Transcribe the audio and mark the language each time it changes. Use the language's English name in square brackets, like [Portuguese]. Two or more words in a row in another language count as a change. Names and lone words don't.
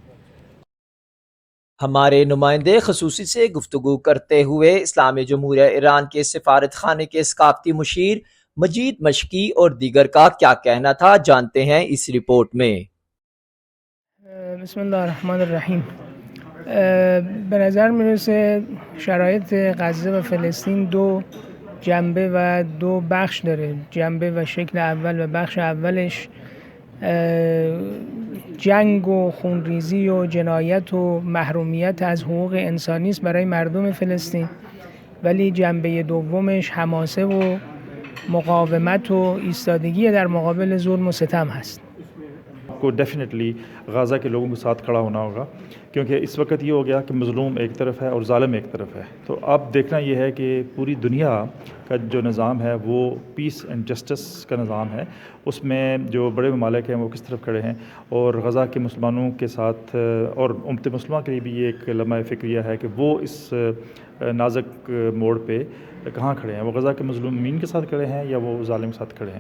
[Urdu] ہمارے نمائندے خصوصی سے گفتگو کرتے ہوئے اسلامی جمہوریہ ایران کے سفارت خانے کے ثقافتی مشیر مجید مشکی اور دیگر کا کیا کہنا تھا، جانتے ہیں اس رپورٹ میں۔ [Arabic] بسم اللہ الرحمن الرحیم۔ [Persian] به نظر میرسه شرایط غزه و فلسطین دو جنبه و دو بخش داره. جنبه و شکل اول و بخش اولش جنگ و خونریزی و جنایت و محرومیت از حقوق انسانی است برای مردم فلسطین، ولی جنبه دومش حماسه و مقاومت و ایستادگی در مقابل ظلم و ستم هست. [Urdu] کو ڈیفینیٹلی غازہ کے لوگوں کے ساتھ کھڑا ہونا ہوگا، کیونکہ اس وقت یہ ہو گیا کہ مظلوم ایک طرف ہے اور ظالم ایک طرف ہے۔ تو اب دیکھنا یہ ہے کہ پوری دنیا کا جو نظام ہے وہ [English] peace and justice [Urdu] کا نظام ہے، اس میں جو بڑے ممالک ہیں وہ کس طرف کھڑے ہیں، اور غزہ کے مسلمانوں کے ساتھ اور امت مسلمہ کے لیے بھی یہ ایک لمحہ فکریہ ہے کہ وہ اس نازک موڑ پہ کہاں کھڑے ہیں، وہ غزہ کے مظلومین کے ساتھ کھڑے ہیں یا وہ ظالم کے ساتھ کھڑے ہیں۔